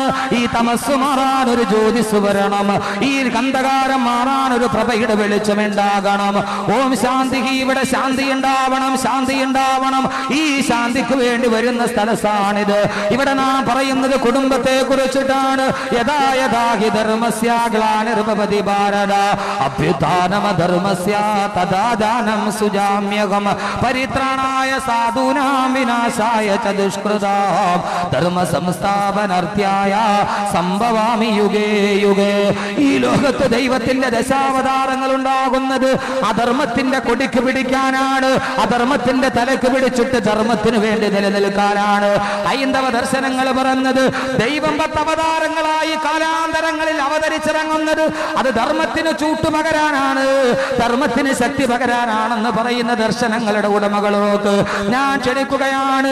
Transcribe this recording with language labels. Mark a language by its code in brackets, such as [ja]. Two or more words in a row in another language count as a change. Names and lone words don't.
[ml] ഈ തമസ് മാറാൻ ഒരു ജ്യോതിസ് വരണം, ഈ കന്ധകാരം മാറാൻ ഒരു പ്രഭയുടെ വെളിച്ചമുണ്ടാകണം. [sa] ॐ शान्ति. [ml] ഇവിടെ ശാന്തി ഉണ്ടാവണം, ശാന്തി ഉണ്ടാവണം. ഈ ശാന്തിക്ക് വേണ്ടി വരുന്ന സ്ഥലത്താണിത്. ഇവിടെ നാം പറയുന്ന പറയുന്നത് കുടുംബത്തെ കുറിച്ചിട്ടാണ്. [sa] यथा यथा हि धर्मस्य ग्लानिर्भवति भारत अभ्युत्थानमधर्मस्य तथा दानं सुजाम्यहं परित्राणाय साधूनां विनाशाय च दुष्कृतां धर्म संस्थापनार्थ्याय संभवामि युगे युगे. [ml] ഈ ലോകത്ത് ദൈവത്തിന്റെ ദശാവതാരങ്ങൾ ഉണ്ടാകുന്നത് അധർമ്മത്തിന്റെ കൊടിക്ക് പിടിക്കാനാണ്, അധർമ്മത്തിന്റെ തലക്ക് പിടിച്ചിട്ട് ധർമ്മത്തിന് വേണ്ടി നിലനിൽക്കാനാണ്. ഹൈന്ദവ ദർശനങ്ങൾ പറഞ്ഞത് ദൈവം 10 അവതാരങ്ങളായി കാലാന്തരങ്ങളിൽ അവതരിച്ചിറങ്ങുന്നത് അത് ധർമ്മത്തിന് ചൂട്ടുപകരാനാണ്, ധർമ്മത്തിന് ശക്തി പകരാനാണെന്ന് പറയുന്ന ദർശനങ്ങളുടെ ഉടമകളോക്ക് ഞാൻ ക്ഷണിക്കുകയാണ്.